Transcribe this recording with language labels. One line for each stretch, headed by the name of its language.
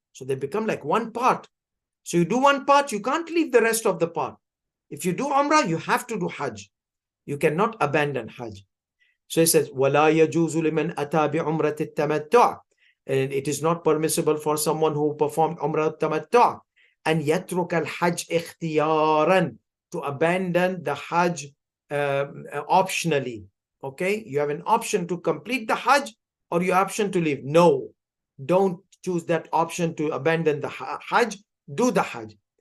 English: So they become like one part. So you do one part, you can't leave the rest of the part. If you do Umrah, you have to do Hajj. You cannot abandon Hajj. So he says,
Arabic: وَلَا يَجُوزُ لِمَنْ أَتَى بِعُمْرَةِ التَّمَتُّعِ.
English: And it is not permissible for someone who performed Umrah al-Tamattu' and
Arabic: يترك الحج اختيارا,
English: to abandon the Hajj optionally. Okay, you have an option to complete the Hajj or your option to leave. No, don't choose that option to abandon the Hajj. Do the Hajj.